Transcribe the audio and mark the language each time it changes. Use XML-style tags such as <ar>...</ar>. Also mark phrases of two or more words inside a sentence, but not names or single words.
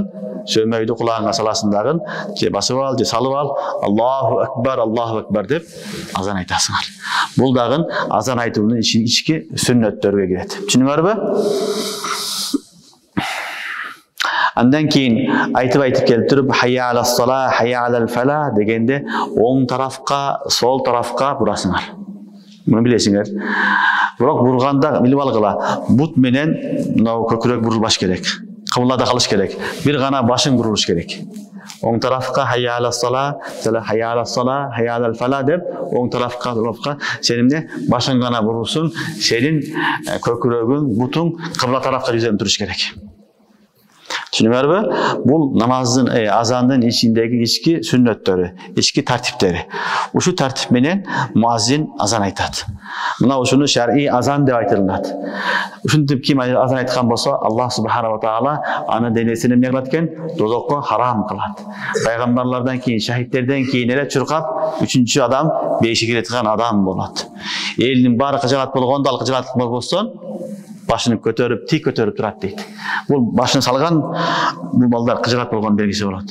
<ky>Сөмөйдү кулагыңа саласың дагы, же басып ал, же салып ал,</ky> <ar>الله أكبر</ar> <ky>деп азан айтасыңар. Бул дагы азан айтуунун ички сүннөттөргө кирет. Түшүнүңөрбү? Андан кийин айтып келип туруп,</ky> <ar>حي على الصلاة، حي على الفلاح</ar> <ky>дегенде оң тарафка, сол тарафка бурасыңар. Муну билесиңер. Бирок бурганда билип алгыла, бут менен мына көкүрөк бурулбаш керек. Кыблада калыш керек. Бир гана башың бурулуш керек. Оң тарафка</ky> <ar>حي على الصلاة، حي على الصلاة، حي على الفلاح</ar> <ky>деп оң тарафка, сен эмне башың гана бурулсун, сенин көкүрөгүң, бутуң кыбла тарафка жүзөнүп туруш керек. Түшүнүңөрбү? Бул намаздын, азандын ичиндеги ички сүннөттөрү, ички тартиптери. Ушу тартип менен муазин азан айтат. Мына ушуну шар'ий азан деп айтылат. Ушинтип ким азан айткан болсо, Аллах</ky> <ar>سبحانه وتعالى</ar> <ky>аны денесин эмне кылат экен? Дозокко харам кылат. Пайгамбарлардан кийин, шахидтерден кийин эле чуркап, үчүнчү адам бейиши киреткен адам болот. Элдин баары кыжалат болгондо, ал кыжалат болбостон башын көтөрүп, тик көтөрүп турат дейт. Бул башын салган, бул балдар кыжалат болгон белгиси болот.</ky>